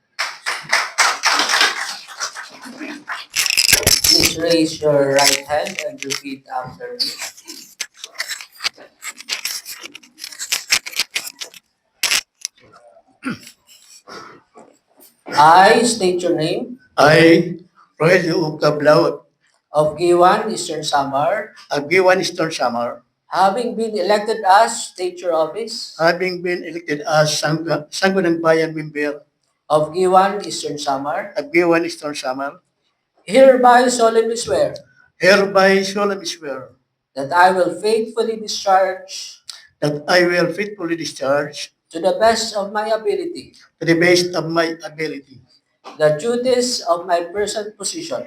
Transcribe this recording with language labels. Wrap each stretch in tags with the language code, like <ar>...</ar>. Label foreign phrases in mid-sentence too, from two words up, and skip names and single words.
<en>Please raise your right hand and repeat after me. I state your name I, Rogelio Cablao of Guiuan, Eastern Samar, of Guiuan Eastern Samar, having been elected as state your office having been elected as Sangguniang Bayan member of Guiuan, Eastern Samar, of Guiuan Eastern Samar, hereby solemnly swear hereby solemnly swear that I will faithfully discharge that I will faithfully discharge to the best of my ability to the best of my ability the duties of my present position,</en>